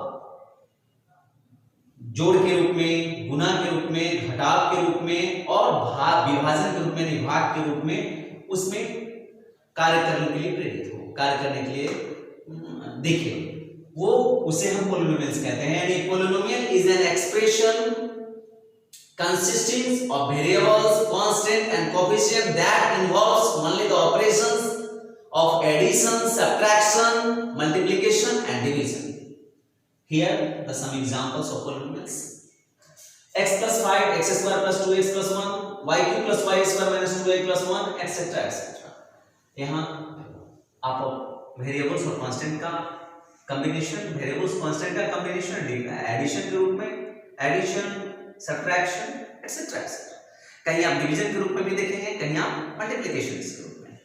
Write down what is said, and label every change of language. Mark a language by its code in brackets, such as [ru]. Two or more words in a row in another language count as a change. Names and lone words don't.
[hi] जोड़ के रूप में, गुणा के रूप में, घटाव के रूप में और भाग विभाजन के रूप में, भाग के रूप में उसमें कार्य करने के लिए प्रेरित हो, कार्य करने के लिए दिखे, वो उसे हम पोलिनोमियल्स कहते हैं। [en] यानी polynomial is an expression consisting of variables, constant and coefficient that involves only the operations of addition, subtraction, multiplication and division. Here the some examples of polynomials: x plus 5, x square plus 2x plus 1, y cube plus y square minus 2x plus 1, etc. etc. [hi] यहाँ आप वेरिएबल्स और कांस्टेंट का कॉम्बिनेशन, [en] variables constant [hi] का [en] combination addition [hi] के रूप में, [en] addition, subtraction etcetera etcetera, [hi] कहीं आप डिवीजन के रूप में भी देखेंगे, कहीं आप मल्टीप्लिकेशन के रूप में।